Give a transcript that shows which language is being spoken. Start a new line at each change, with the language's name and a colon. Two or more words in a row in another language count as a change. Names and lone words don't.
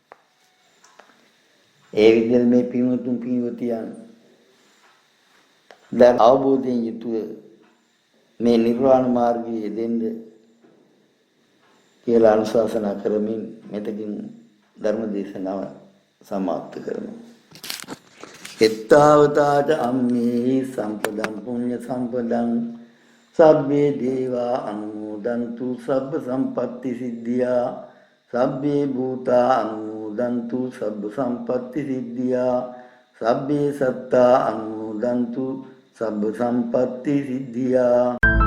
Sinhala: ඒ විදිහට මේ පින්වතුන් පින්වතියන් දැන් අවබෝධයෙන් යුතුව මේ නිර්වාණ මාර්ගයේ දෙන්න කියලා අනුශාසනා කරමින් මෙතකින් ධර්ම දේශනාව සමාප්ත කරනවා.
Pali: එත්තාවතාට අම්මේ සම්පදං පුඤ්ඤ සම්පදං සබ්බේ දේවා අනුමෝදන්තු සබ්බ සම්පත්ති සිද්ධියා සබ්බේ භූතා අනුමෝදන්තු සබ්බ සම්පත්ති සිද්ධියා සබ්බේ සත්තා අනුමෝදන්තු සබ්බ සම්පත්ති සිද්ධියා